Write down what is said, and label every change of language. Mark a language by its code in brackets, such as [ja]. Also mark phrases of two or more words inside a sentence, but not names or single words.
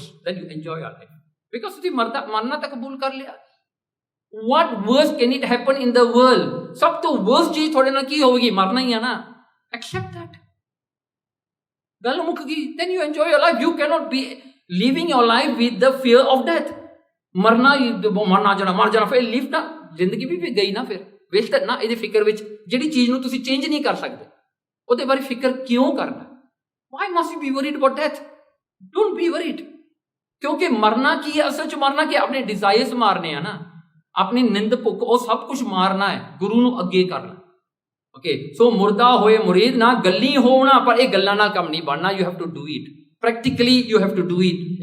[en] Then you enjoy your life. [pa] Because ਤੁਸੀਂ ਮਰਨਾ ਤਾਂ ਕਬੂਲ ਕਰ ਲਿਆ। [en] What worse can it happen in the world? [pa] ਸਭ ਤੋਂ worst ਚੀਜ਼ ਤੁਹਾਡੇ ਨਾਲ ਕੀ ਹੋਵੇਗੀ? ਮਰਨਾ ਹੀ ਆ ਨਾ। [en] Accept that. [pa] ਗੱਲ ਮੁੱਕ ਗਈ। [en] Then you enjoy your life. You cannot be living your life with the fear of death. [pa] ਮਰਨਾ ਜਾਣਾ, ਮਰ ਜਾਣਾ, ਫਿਰ ਲਿਵ ਨਾ, ਜ਼ਿੰਦਗੀ ਵੀ ਗਈ ਨਾ, ਫਿਰ ਵੇਸਟ ਨਾ। ਇਹਦੇ ਫਿਕਰ ਵਿੱਚ ਜਿਹੜੀ ਚੀਜ਼ ਨੂੰ ਤੁਸੀਂ ਚੇਂਜ ਨਹੀਂ ਕਰ ਸਕਦੇ, ਉਹਦੇ ਬਾਰੇ ਫਿਕਰ ਕਿਉਂ ਕਰਨਾ? [en] Why must you be worried about death? Don't be worried. [pa] ਕਿਉਂਕਿ ਮਰਨਾ ਕੀ ਹੈ? ਅਸਲ 'ਚ ਮਰਨਾ ਕੀ? ਆਪਣੇ ਡਿਜ਼ਾਇਰਸ ਮਾਰਨੇ ਆ ਨਾ, ਆਪਣੀ ਨਿੰਦ ਭੁੱਖ, ਉਹ ਸਭ ਕੁਝ ਮਾਰਨਾ ਹੈ, ਗੁਰੂ ਨੂੰ ਅੱਗੇ ਕਰਨਾ। [en] okay, so [pa] ਮੁਰਦਾ ਹੋਏ ਮੁਰੀਦ ਨਾ ਗੱਲੀ ਹੋਣਾ, ਪਰ ਇਹ ਗੱਲਾਂ ਨਾਲ ਕੰਮ ਨਹੀਂ ਬਣਨਾ। [en] you have to do it practically, you have to do it.